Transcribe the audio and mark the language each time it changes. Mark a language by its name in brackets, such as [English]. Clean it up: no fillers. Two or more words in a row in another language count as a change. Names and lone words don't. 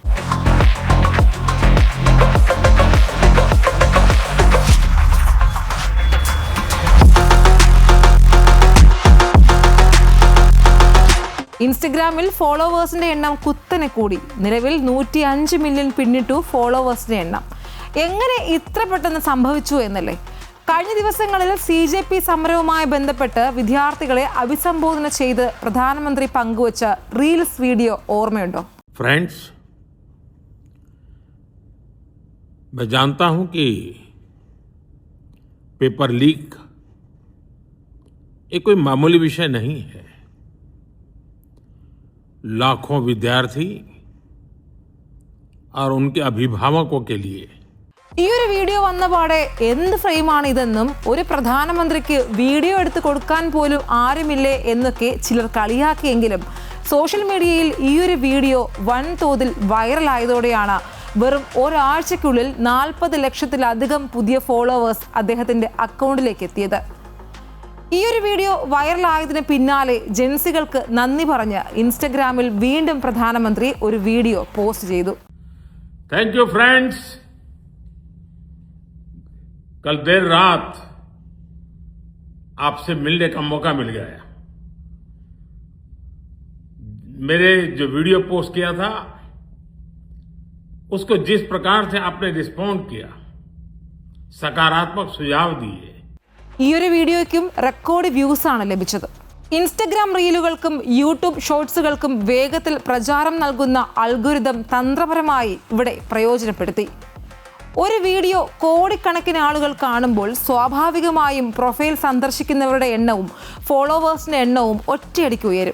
[Malayalam] ഇൻസ്റ്റഗ്രാമിൽ ഫോളോവേഴ്സിന്റെ എണ്ണം കുത്തനെ കൂടി. നിലവിൽ 105 മില്യൺ പിന്നിട്ടു ഫോളോവേഴ്സിന്റെ എണ്ണം. എങ്ങനെ ഇത്ര പെട്ടെന്ന് സംഭവിച്ചു എന്നല്ലേ? കഴിഞ്ഞ ദിവസങ്ങളിൽ CJP സമരവുമായി ബന്ധപ്പെട്ട് വിദ്യാർത്ഥികളെ അഭിസംബോധന ചെയ്ത് പ്രധാനമന്ത്രി പങ്കുവച്ച [English] reels video [Malayalam] ഓർമ്മയുണ്ടോ? [Hindi] फ्रेंड्स, मैं जानता हूं कि [English] paper leak [Hindi] ये कोई मामूली विषय नहीं है. लाखों विद्यार्थी और उनके अभिभावकों के लिए [Malayalam] ഈ ഒരു വീഡിയോ വന്നപാടെ എന്ത് ഫ്രെയിമാണ് ഇതെന്നും ഒരു പ്രധാനമന്ത്രിക്ക് വീഡിയോ എടുത്ത് കൊടുക്കാൻ പോലും ആരുമില്ലേ എന്നൊക്കെ ചിലർ കളിയാക്കിയെങ്കിലും [English] social mediayil [Malayalam] ഈ ഒരു വീഡിയോ വൻതോതിൽ വൈറലായതോടെയാണ് വെറും ഒരാഴ്ചയ്ക്കുള്ളിൽ 40 ലക്ഷത്തിലധികം പുതിയ ഫോളോവേഴ്സ് അദ്ദേഹത്തിന്റെ അക്കൗണ്ടിലേക്ക് എത്തിയത്. ഈ ഒരു വീഡിയോ വൈറലായതിന് പിന്നാലെ ജെൻസികൾക്ക് നന്ദി പറഞ്ഞ് ഇൻസ്റ്റഗ്രാമിൽ വീണ്ടും പ്രധാനമന്ത്രി ഒരു [English] video post [Malayalam] ചെയ്തു. [English] thank you friends. कल देर रात आपसे मिलने का मौका मिल गया. मेरे जो video post किया था उसको जिस प्रकार से आपने रिस्पॉन्ड किया, सकारात्मक सुझाव दिए. [Malayalam] ഈ ഒരു വീഡിയോയ്ക്കും [English] record views [Malayalam] ആണ് ലഭിച്ചത്. ഇൻസ്റ്റഗ്രാം റീലുകൾക്കും യൂട്യൂബ് ഷോർട്സുകൾക്കും വേഗത്തിൽ പ്രചാരം നൽകുന്ന അൽഗോരിതം തന്ത്രപരമായി ഇവിടെ പ്രയോജനപ്പെടുത്തി. ഒരു വീഡിയോ കോടിക്കണക്കിന് ആളുകൾ കാണുമ്പോൾ സ്വാഭാവികമായും പ്രൊഫൈൽ സന്ദർശിക്കുന്നവരുടെ എണ്ണവും ഫോളോവേഴ്സിന്റെ എണ്ണവും ഒറ്റയടിക്ക് ഉയരും.